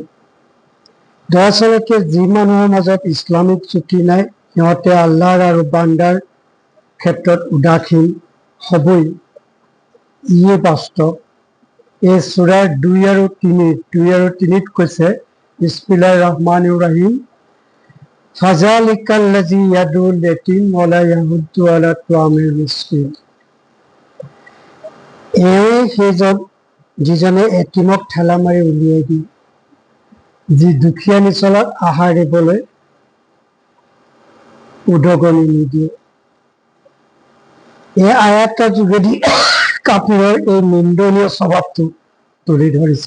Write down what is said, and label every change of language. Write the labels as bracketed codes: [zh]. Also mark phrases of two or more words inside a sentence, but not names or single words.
[as] দৰাচলতে যি মানুহৰ মাজত ইছলামিক জ্যোতি নাই সিহঁতে আল্লাহৰ আৰু বান্দাৰ ক্ষেত্ৰত উদাসীন হবই, ইয়ে বাস্তৱ। এই সূৰাৰ 2 আৰু 3ত কৈছে, [ar] بسم الله الرحمن الرحيم, فذلك الذي يدع اليتيم ولا يحض على طعام المسكين. [as] সেইজন যিজনে এতিমক ঠেলা মাৰি উলিয়াই দিয়ে, যি দুখীয়া নিচলাক আহাৰ দিবলৈ উদগনি নিদিয়ে। এই আয়াতৰ যোগেদি কাফিৰৰ এই নিন্দনীয় স্বভাৱটো তুলি ধৰিছে।